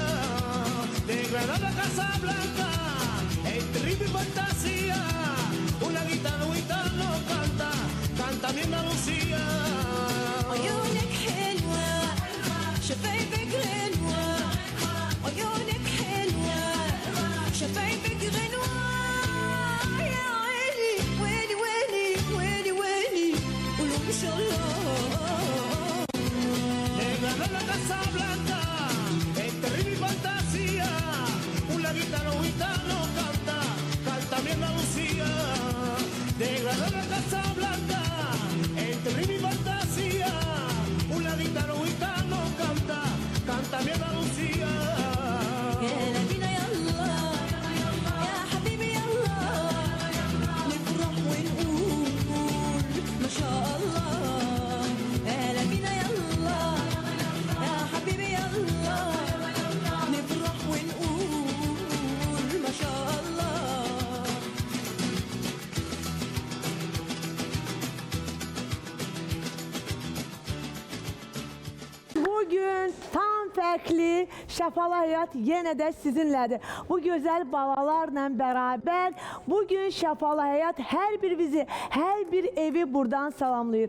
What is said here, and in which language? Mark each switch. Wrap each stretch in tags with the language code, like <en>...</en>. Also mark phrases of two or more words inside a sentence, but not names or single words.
<es>De Granada a Casa Blanca, entre ritmo y fantasía, una guitarra un gitano canta, canta mi Andalucía.</es> <ar>عيونك حلوة شفايفك غنوة عيونك حلوة شفايفك غنوة يا عيني ويلي ويلي ويلي ويلي قولوا ما شاء الله.</ar> <es>De Granada a Casa Blanca, entre ritmo y fantasía, una guitarra un gitano canta, canta mi Andalucía. De Granada a Casa Blanca, entre ritmo y fantasía, una guitarra un gitano canta, canta mi Andalucía.</es> <ar>يلا بينا يلا يا حبيبي يلا نفرح ونقول ما شاء الله. يلا بينا يلا يا حبيبي يلا نفرح ونقول ما شاء الله.</ar> <az>Bugün tam fərqli Şəfalı Həyat yenə də sizinlədir. Bu gözəl balalarla bərabər bugün Şəfalı Həyat hər bir bizi, hər bir evi buradan salamlayır.</az>